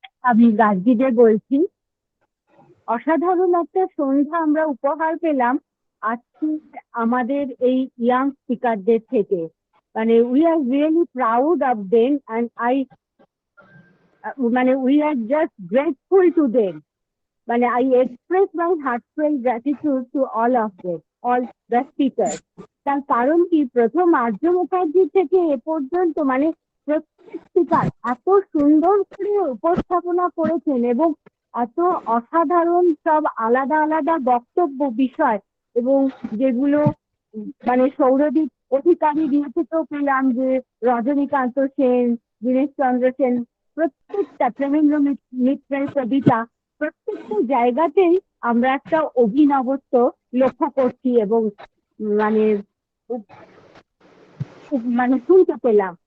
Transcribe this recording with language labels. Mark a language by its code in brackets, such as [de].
[bn] আমি গার্গীদের বলছি, অসাধারণ একটা সন্ধ্যা আমরা উপহার পেলাম আজকে আমাদের এই ইয়াং স্পিকারদের থেকে। মানে [en] We are really proud of them and we are just grateful to them. মানে I express my heartfelt gratitude to all of them, all the speakers. [bn] তার কারণ কি, প্রথম আর্য মুখার্জি থেকে এ পর্যন্ত মানে প্রত্যেক স্পিকার এত সুন্দর করে উপস্থাপনা করেছেন এবং এত অসাধারণ সব আলাদা আলাদা বক্তব্য বিষয়, এবং যেগুলো মানে সৌরদীপ অধিকারী দিয়ে থেকেও পেলাম, যে রজনীকান্ত সেন, দীনেশ চন্দ্র সেন, প্রত্যেকটা প্রেমেন্দ্র মিত্রের কবিতা, প্রত্যেকটা জায়গাতেই আমরা একটা অভিনবত্ব লক্ষ্য করছি এবং মানে মানে শুনতে পেলাম।